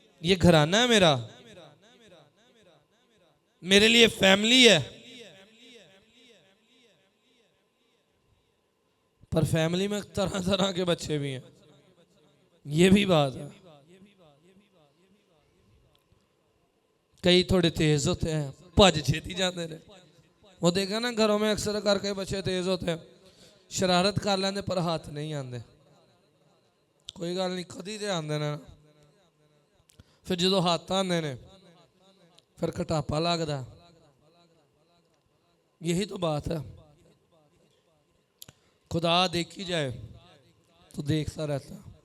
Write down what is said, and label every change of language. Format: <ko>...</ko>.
<ur>یہ گھرانہ ہے میرا, میرے لیے فیملی ہے, پر فیملی میں طرح طرح کے بچے بھی ہیں, یہ بھی بات ہے. کئی تھوڑے تیز ہوتے ہیں,</ur> <pa>بھج چھیتی جاتے</pa> <ur>ہیں. وہ دیکھا نا گھروں میں اکثر کر کے بچے تیز ہوتے ہیں,</ur> <pa>شرارت کر لیندے پر ہاتھ نہیں آندے. کوئی گل نہیں, کدی تے آندے نا. پھر جدو ہاتھ آندے نے پھر کٹاپا لگدا.</pa> <ur>یہی تو بات ہے. خدا دیکھی جائے تو دیکھتا رہتا.</ur>